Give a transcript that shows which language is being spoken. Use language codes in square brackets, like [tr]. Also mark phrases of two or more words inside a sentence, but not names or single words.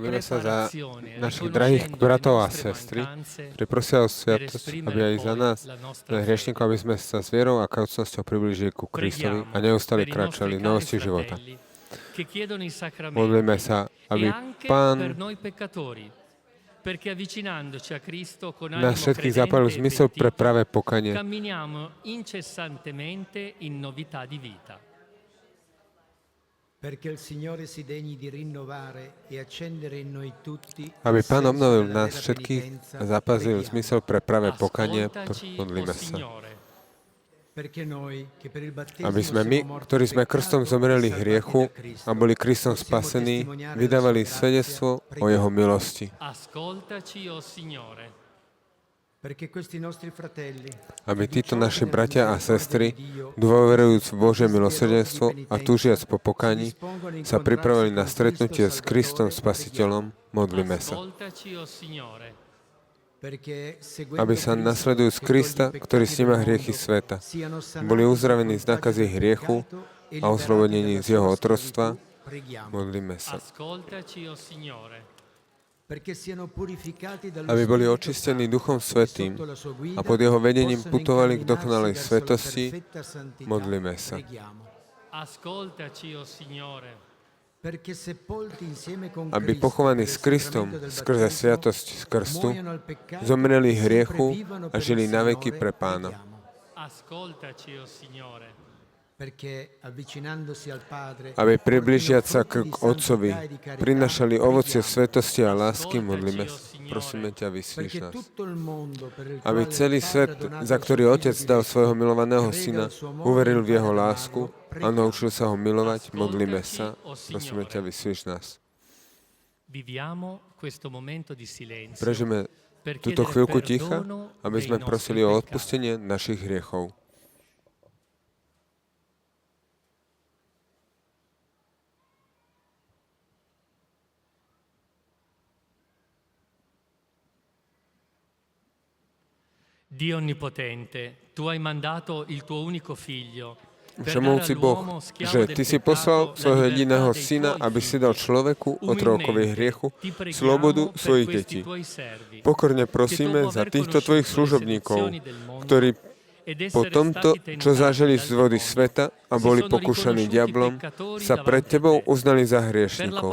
[sk] Modlíme sa za [it] preparazione, [sk] našich drahých bratov a [it] riconoscendo le nostre [sk] sestry, [it] mancanze, [sk] ktorí prosia o sviatosť, [it] per [sk] aby aj za [it] esprimere [sk] nás, [it] poi la nostra [sk] za [it] fede. [sk] hriešnikov, aby sme sa s vierou a kajúcnosťou priblížili ku Kristovi a neustále [it] per i [sk] kráčali [it] nostri [sk] v novosti [it] cari [sk] života. [it] fratelli che chiedono i sacramenti [sk] Modlíme sa, aby [it] e anche per [sk] Pán [it] noi peccatori, perché avvicinandoci a Cristo con [sk] nás [it] animo [sk] všetkých [it] credente [sk] zapálil [it] e [sk] zmysel pre [it] pentito, [sk] pravé pokanie, [it] camminiamo incessantemente in novità di vita. Perché il Signore si degni di rinnovare e accendere in noi tutti [sk] aby [it] il [sk] Pán [it] senso [sk] obnovil [it] della [sk] nás [it] vera [sk] všetkých [it] penitenza, [sk] a zapazil [it] preghiamo. [sk] zmysel pre pravé pokanie, [it] Ascoltaci, [sk] modlíme [it] o [sk] sa. [it] Signore, Perché noi, che per il battesimo [sk] Aby sme my, [it] siamo morti [sk] ktorí [it] al [sk] sme [it] peccato [sk] krstom [it] e [sk] zomreli [it] salvati [sk] hriechu [it] da Cristo, [sk] a boli Kristom [it] possiamo [sk] spasení, [it] testimoniare la [sk] vydávali [it] sua [sk] svedectvo [it] grazia, [sk] o Jeho milosti. [it] ascoltaci, o Signore. perché questi nostri fratelli, [sk] Aby títo [it] fiduciosi [sk] naši [it] nella [sk] bratia a [it] misericordia [sk] sestry, [it] di Dio, [sk] dôverujúc v Božie [it] desiderosi [sk] milosrdenstvo [it] di [sk] a [it] penitenza, [sk] túžiac po [it] si [sk] pokaní, [it] dispongono a [sk] sa pripravili na [it] incontrarsi con [sk] stretnutie [it] Cristo [sk] s Kristom [it] Salvatore, [sk] Spasiteľom, modlíme sa. [it] Ascoltaci, o Signore. perché seguendo [sk] Aby sa [it] Cristo, [sk] nasledujúc [it] che [sk] Krista, [it] toglie i [sk] ktorý [it] peccati [sk] sníma [it] del [sk] hriechy [it] mondo, [sk] sveta, [it] siano sanati [sk] boli [it] dal [sk] uzdravení z [it] contagio [sk] nákazy [it] del [sk] hriechu [it] peccato e [sk] a [it] liberati [sk] oslobodení [it] dalla [sk] z jeho [it] sua [sk] otroctva, [it] schiavitù, preghiamo. [sk] modlíme sa. [it] Ascoltaci, o Signore. Perché siano purificati dallo [sk] Aby boli [it] Spirito [sk] očistení [it] Santo, [sk] Duchom [it] e [sk] Svätým [it] sotto la sua guida [sk] a pod jeho vedením [it] possono [sk] putovali k [it] incamminarsi [sk] dokonalej [it] verso la [sk] svetosti, [it] perfetta santità. [sk] modlíme sa. [it] Preghiamo. Ascoltaci, o Signore. Perché sepolti insieme con [sk] Aby [it] Cristo [sk] pochovaní [it] per il [sk] s Kristom [it] sacramento del [sk] skrze [it] battesimo, [sk] sviatosť z krstu, [it] muoiono al peccato [sk] zomreli [it] e sempre [sk] hriechu [it] vivano [sk] a [it] per [sk] žili [it] il [sk] na veky [it] Signore, [sk] pre Pána. [it] preghiamo. Ascoltaci, o Signore. [sk] aby približiať sa k Otcovi, prinašali ovocie svetosti a lásky, modlíme sa. Prosíme ťa, vyslíš nás. Aby celý svet, za ktorý Otec dal svojho milovaného Syna, uveril v jeho lásku a naučil sa ho milovať, modlíme sa. Prosíme ťa, vyslíš nás. Prežijeme túto chvíľku ticha, aby sme prosili o odpustenie našich hriechov. [it] Dio onnipotente, tu hai mandato il tuo unico figlio. [sk] Všemovúci Boh, že Ty si poslal svojho jediného Syna, aby si dal človeku, otrokovi hriechu, slobodu svojich detí. Pokorne prosíme za týchto Tvojich služobníkov, ktorí po tomto, čo zažili z vody sveta a boli pokúšaní diablom, sa pred Tebou uznali za hriešnikov.